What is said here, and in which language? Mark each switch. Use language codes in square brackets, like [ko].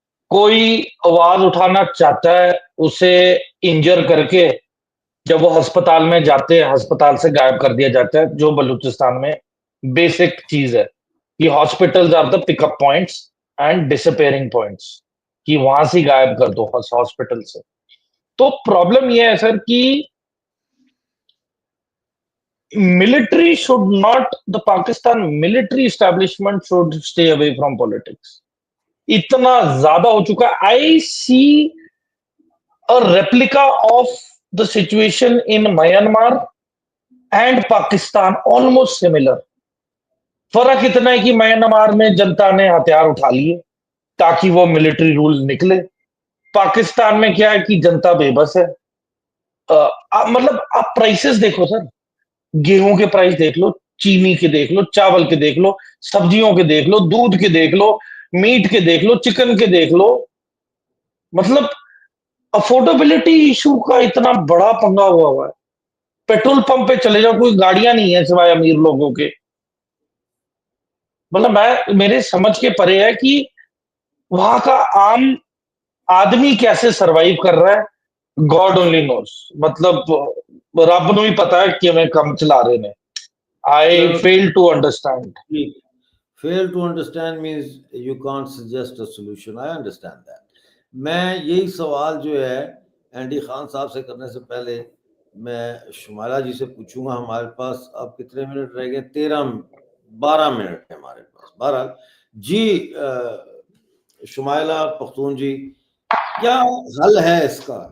[hi] कोई आवाज उठाना चाहता है, उसे इंजर करके जब वो अस्पताल में जाते हैं, अस्पताल से गायब कर दिया जाता है, जो बलूचिस्तान में बेसिक चीज है कि [en] hospitals are the pickup points and disappearing points, [hi] कि वहां से गायब कर दो हॉस्पिटल से। तो प्रॉब्लम यह है सर कि [en] military should not, the Pakistan military establishment should stay away from politics. [hi] इतना ज्यादा हो चुका है। [en] I see a replica of the situation in Myanmar and Pakistan almost similar. [hi] फर्क इतना है कि म्यांमार में जनता ने हथियार उठा लिए ताकि वो मिलिट्री रूल निकले। पाकिस्तान में क्या है कि जनता बेबस है। मतलब आप प्राइसेस देखो सर, गेहूं के प्राइस देख लो, चीनी के देख लो, चावल के देख लो, सब्जियों के देख लो, दूध के देख लो, मीट के देख लो, चिकन के देख लो। मतलब अफोर्डेबिलिटी इशू का इतना बड़ा पंगा हुआ है। पेट्रोल पंप पे चले जाओ, कोई गाड़ियां नहीं है सिवाय अमीर लोगों के। मतलब मेरे समझ के परे है कि वहां का आम आदमी कैसे सरवाइव कर रहा है, [en] God only knows. [hi] मतलब रब [pa] ਨੂੰ ਹੀ [hi] पता है कि हमें कम चला रहे ने। [en] I fail to understand. Fail to understand means you can't suggest a solution. I understand that. [hi] मैं यही सवाल जो है एंडी खान साहब से करने से पहले मैं शुमाइला जी से पूछूंगा। हमारे पास अब कितने मिनट रह गए? 12 मिनट है हमारे पास। बहरहाल जी, शुमाइला पख्तून जी, क्या हल है इसका?